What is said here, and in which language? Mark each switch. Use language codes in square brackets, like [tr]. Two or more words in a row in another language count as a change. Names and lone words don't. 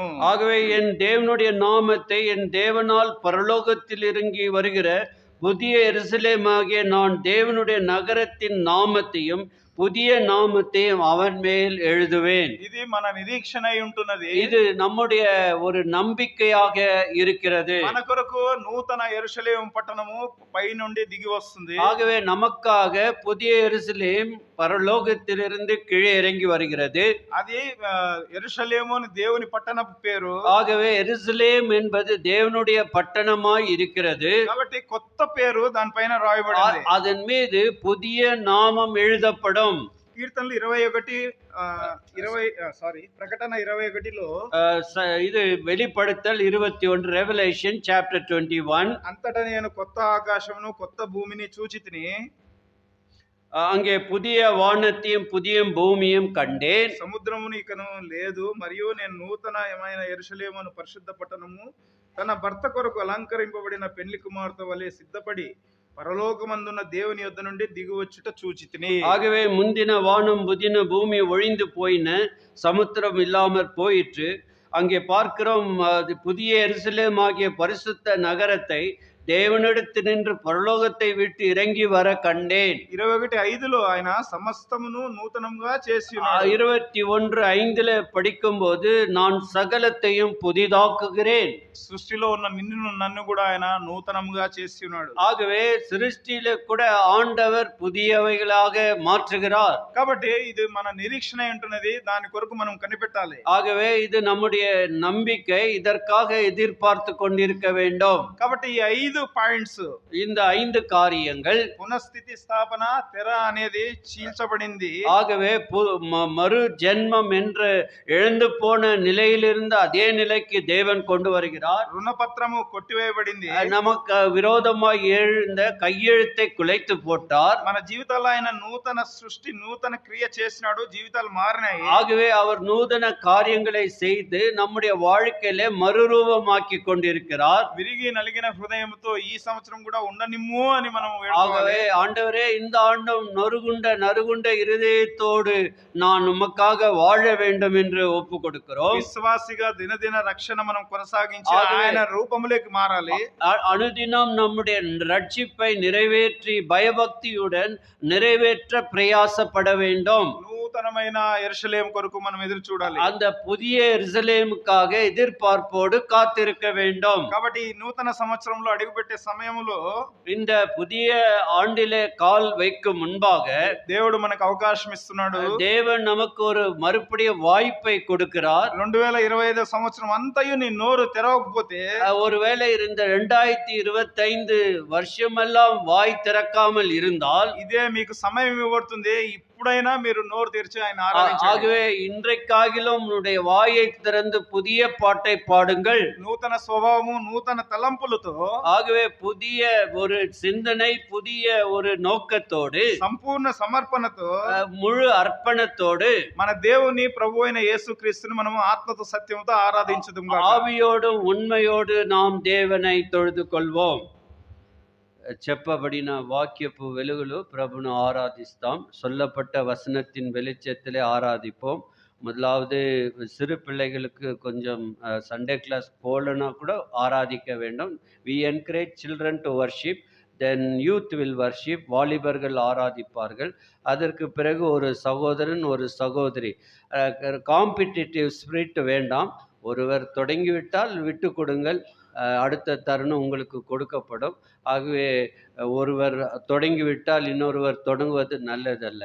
[ta] ஆகவே என் தேவனுடைய நாமத்தை என் தேவனால் பரலோகத்தில் இறங்கி வருகிற புதிய எருசலேமாகிய நான் தேவனுடைய நகரத்தின் நாமத்தையும் புதிய நாமத்தையும் அவன் மேல் எழுதுவேன். [te] ఇది మన నిరీక్షణ అయి ఉంటున్నది. [ta] இது நம்முடைய ஒரு நம்பிக்கையாக இருக்கிறது. [te] మన కొరకు నూతన యెరూషలేము పట్టణము పై నుండి దిగి వస్తుంది. [ta] ஆகவே நமக்காக புதிய எருசலேம் பரலோகத்திலிருந்து கீழே இறங்கி வருகிறது. [te] అది యెరూషలేము అని దేవుని పట్టణపు పేరు. [ta] ஆகவே எருசலேம் என்பது தேவனுடைய பட்டணமாய் இருக்கிறது. [te] కాబట్టి కొత్త పేరు దానిపైన రాయబడింది. [ta] அதன் மீது புதிய நாமம் எழுதப்படும். [te] కీర్తనలు 21 ప్రకటన 21లో [ta] இது வெளிப்படுத்தல் 21 [en] revelation chapter [ta] 21. [te] అంతటా నేను కొత్త ఆకాశమును కొత్త భూమిని చూచితిని, [ta] அங்கே புதிய வானத்தையும் புதிய பூமியும் கண்டேன். [te] సముద్రమును ఇకను లేదు, మరియు నేను నూతనమైన యెరూషలేమును పరిశుద్ధ పట్టణము తన భర్త కొరకు అలంకరింపబడిన పెళ్లి కుమార్తె వలె సిద్ధపడి పరలోకమందున్న దేవుని యొద్ద నుండి దిగువచ్చుట చూచితిని. [ta] ஆகவே முந்தின வானம் புதின பூமி ஒழிந்து போயின, சமுத்திரம் இல்லாமற் போயிற்று. அங்கே பார்க்கிறோம் புதிய எருசலேம் ஆகிய பரிசுத்த நகரத்தை தேவனிடத்து நின்று பரலோகத்தை விட்டு இறங்கி வர கண்டேன். [te] 21:5లో ఆయన సమస్తమును నూతనంగా చేసి ఉన్నాడు. [ta] 21:5 படிக்கும் போது நான் சகலத்தையும் புதிதாக்குகிறேன். [te] సృష్టిలో ఉన్న నిన్ను నన్ను కూడా ఆయన నూతనంగా చేసి ఉన్నాడు. [ta] ஆகவே சிருஷ்டியில கூட ஆண்டவர் புதியவைகளாக மாற்றுகிறார். [te] కాబట్టి ఇది మన నిరీక్షణ ఉంటున్నది, దాని కొరకు మనం కనిపెట్టాలి. [ta] ஆகவே இது நம்முடைய நம்பிக்கை, இதற்காக எதிர்பார்த்து கொண்டிருக்க வேண்டும். [te] కాబట్టి ఈ 5 పాయింట్స్, [ta] இந்த 5 காரியங்கள், [te] పునఃస్థితి స్థాపన, తెర అనేది చీల్చబడింది. [ta] ஆகவே மறு ஜென்மம் என்று எழுந்து போன நிலையிலிருந்து அதே நிலைக்கு தேவன் கொண்டு வருகிறார். [te] రుణపత్రము కొట్టివేయబడింది. [ta] நமக்கு விரோதமாய் எழுந்த கையெழுத்தை குலைத்து போட்டார். [te] మన జీవితాల్లో ఆయన నూతన సృష్టి, నూతన క్రియ చేసినాడు, జీవితాలు మారినాయి. [ta] ஆகவே அவர் நூதன காரியங்களை செய்து நம்முடைய வாழ்க்கையில மறுரூபமாக்கி கொண்டிருக்கிறார். [te] విరిగి నలిగిన హృదయంతో ఈ సంవత్సరం కూడా ఉండనిమ్ము అని మనం [ta] ஆகவே ஆண்டவரே, இந்த ஆண்டும் நறுகுண்ட இருதயத்தோடு நான் உமக்காக வாழ வேண்டும் என்று ஒப்பு கொடுக்கிறோம். [te] విశ్వాసిగా దినదిన రక్షణ మనం కొనసాగించి ఆయన రూపములోకి మారాలి. [ta] அனுதினம் நம்முடைய ரட்சிப்பை நிறைவேற்றி பயபக்தியுடன் நிறைவேற்ற பிரயாசப்பட வேண்டும். [te] నూతనమైన యెరూషలేము కొరకు మనం ఎదురు చూడాలి. [ta] அந்த புதிய எருசலேமுக்காக எதிர்பார்ப்போடு காத்திருக்க வேண்டும். [te] కాబట్టి ఈ నూతన సంవత్సరంలో అడుగు అడుగుపెట్టే సమయంలో [ta] இந்த புதிய ஆண்டிலே கால் வைக்கும் முன்பாக [te] దేవుడు మనకు అవకాశం ఇస్తున్నాడు. [ta] தேவன் நமக்கு ஒரு மறுபடியும் வாய்ப்பை கொடுக்கிறார். [te] 2025 సంవత్సరం అంతయు నీ నోరు తెరవకపోతే [ta] ஒருவேளை இந்த 2025 வருஷமெல்லாம் வாய் திறக்காமல் இருந்தால் [te] ఇదే మీకు సమయం ఇవ్వబడుతుంది. ఇప్పుడైనా మీరు నోరు తెరిచి ఆయన ఆరాధించండి. [ta] ஆகவே இன்றைக்காகிலும் உன்னுடைய வாயை திறந்து புதிய பாட்டை பாடுங்கள். [te] నూతన స్వభావము నూతన తలంపులతో [ta] ஆகவே புதிய ஒரு சிந்தனை, புதிய ஒரு நோக்கத்தோடு, [te] సంపూర్ణ సమర్పణతో [ta] முழு அர்ப்பணத்தோடு [te] మన దేవుని ప్రభు అయిన యేసుక్రీస్తుని మనము ఆత్మతో సత్యంతో ఆరాధించుదుము గాక. [ta] ஆவியோடும் உண்மையோடு நாம் தேவனை தொழுது கொள்வோம். [te] చెప్పబడిన వాక్యపు వెలుగులో ప్రభును ఆరాధిస్తాం. [ta] சொல்லப்பட்ட வசனத்தின் வெளிச்சத்திலே ஆராதிப்போம். முதலாவது சிறு பிள்ளைகளுக்கு கொஞ்சம் [en] Sunday class [ta] போலனா கூட ஆராதிக்க வேண்டும். [en] we encourage children to worship, then youth will worship. [ta] வாலிபர்கள் ஆராதிப்பார்கள். அதற்கு பிறகு ஒரு சகோதரன் ஒரு சகோதரி. [en] competitive spirit [ta] வேண்டாம். ஒருவர் தொடங்கிவிட்டால் விட்டு கொடுங்கள், அடுத்த தருணம் உங்களுக்கு கொடுக்கப்படும். ஆகவே ஒருவர் தொடங்கிவிட்டால் இன்னொருவர் தொடங்குவது நல்லதல்ல.